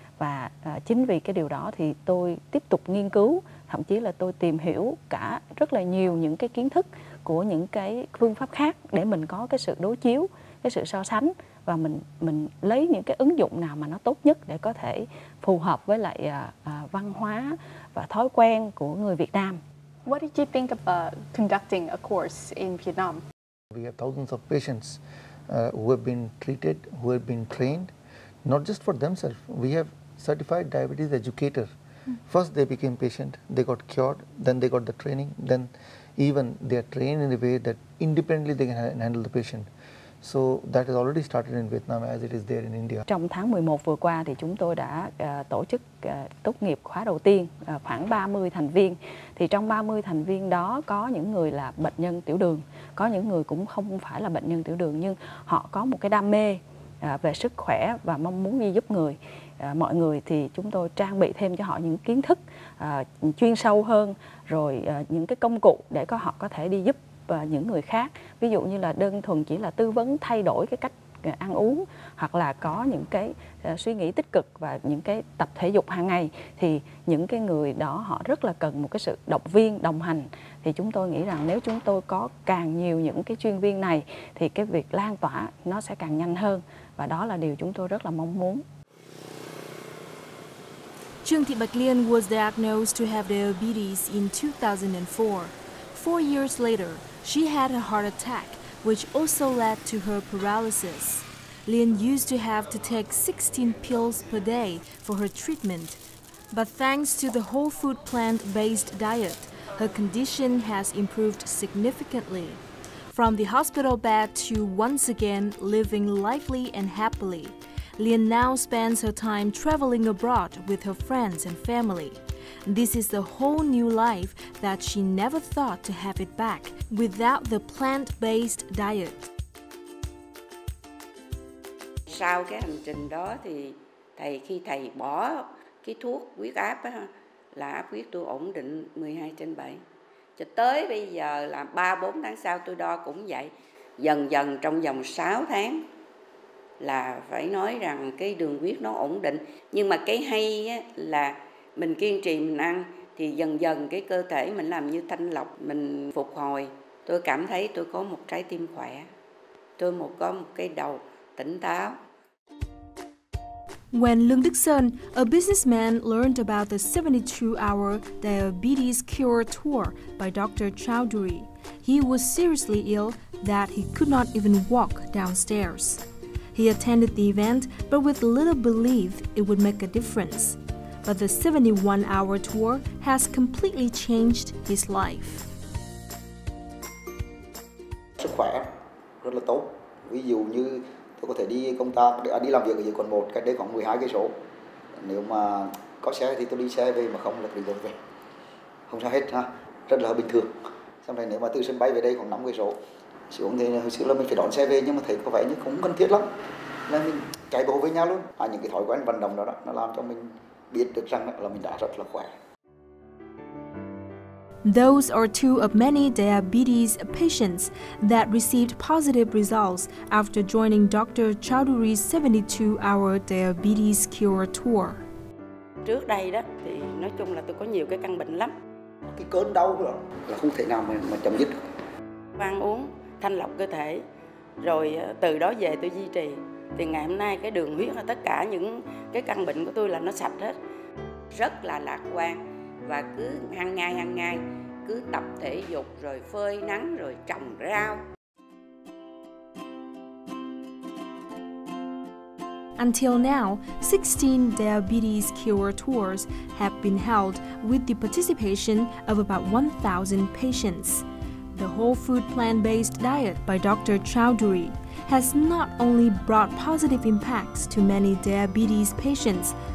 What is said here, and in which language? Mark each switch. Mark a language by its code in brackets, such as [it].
[vi] Và chính vì cái điều đó thì tôi tiếp tục nghiên cứu, thậm chí là tôi tìm hiểu cả rất là nhiều những cái kiến thức của những cái phương pháp khác để mình có cái sự đối chiếu, cái sự so sánh, và mình lấy những cái ứng dụng nào mà nó tốt nhất để có thể phù hợp với lại văn hóa và thói quen của người Việt Nam. [en] What did you think about conducting a course in Vietnam? We have thousands of patients who have been treated, who have been trained, not just for themselves. We have certified diabetes educator. First they became patient, they got cured, then they got the training, then even they are trained in a way that independently they can handle the patient. So that has already started in Vietnam as it is there in India. [vi] Trong tháng 11 vừa qua thì chúng tôi đã tổ chức tốt nghiệp khóa đầu tiên, khoảng 30 thành viên. Thì trong 30 thành viên đó có những người là bệnh nhân tiểu đường, có những người cũng không phải là bệnh nhân tiểu đường nhưng họ có một cái đam mê về sức khỏe và mong muốn giúp người. Mọi người thì chúng tôi trang bị thêm cho họ những kiến thức chuyên sâu hơn, rồi những cái công cụ để họ có thể đi giúp những người khác. Ví dụ như là đơn thuần chỉ là tư vấn thay đổi cái cách ăn uống, hoặc là có những cái suy nghĩ tích cực và những cái tập thể dục hàng ngày, thì những cái người đó họ rất là cần một cái sự động viên, đồng hành. Thì chúng tôi nghĩ rằng nếu chúng tôi có càng nhiều những cái chuyên viên này thì cái việc lan tỏa nó sẽ càng nhanh hơn, và đó là điều chúng tôi rất là mong muốn. [en] Trương Thị Bạch Liên was diagnosed to have diabetes in 2004. 4 years later, she had a heart attack, which also led to her paralysis. Liên used to have to take 16 pills per day for her treatment, but thanks to the whole food plant-based diet, her condition has improved significantly. From the hospital bed to once again living lively and happily, Liên now spends her time traveling abroad with her friends and family. This is a whole new life that she never thought to have it back without the plant-based diet. [vi] Sau cái hành trình đó thì khi thầy bỏ cái thuốc huyết áp á, là áp huyết tôi ổn định 12/7. Cho tới bây giờ là 3-4 tháng sau tôi đo cũng vậy. Dần dần trong vòng 6 tháng là phải nói rằng cái đường huyết nó ổn định. Nhưng mà cái hay á, là mình kiên trì mình ăn thì dần dần cái cơ thể mình làm như thanh lọc, mình phục hồi. Tôi cảm thấy tôi có một trái tim khỏe, tôi có một cái đầu tỉnh táo. [en] When Lương Đức Sơn, a businessman, learned about the 72-hour diabetes cure tour by Dr. Chowdhury, he was seriously ill that he could not even walk downstairs. He attended the event, but with little belief it would make a difference. But the 71-hour tour has completely changed his life. [vi] Sức khỏe rất là tốt. Ví dụ như tôi có thể đi công tác, đi làm việc ở dưới quận 1, cách đây khoảng 12 cây số. Nếu mà có xe thì tôi đi xe về, mà không là đi bộ về. Không sao hết ha, rất là bình thường. Sau này nếu mà từ sân bay về đây khoảng 5 cây số, xuống thì hồi xưa là mình phải đón xe về, nhưng mà thấy có vẻ như không cần thiết lắm, là mình chạy bộ với nhau luôn. Những cái thói quen vận động đó, nó làm cho mình biết được rằng là mình đã rất là khỏe. [en] Those are two of many diabetes patients that received positive results after joining Dr. Chowdhury's 72-hour diabetes cure tour. [vi] Trước đây đó thì nói chung là tôi có nhiều cái căn bệnh lắm. Cái cơn đau đó là không thể nào mà chấm dứt được. Ăn uống thanh lọc cơ thể, rồi từ đó về tôi duy trì. Thì ngày hôm nay cái đường huyết và tất cả những cái căn bệnh của tôi là nó sạch hết. Rất là lạc quan, và cứ hàng ngày cứ tập thể dục, rồi phơi nắng, rồi trồng rau. [en] Until now, 16 diabetes cure tours have been held with the participation of about 1,000 patients. The whole food plant-based diet by Dr. Chowdhury has not only brought positive impacts to many diabetes patients.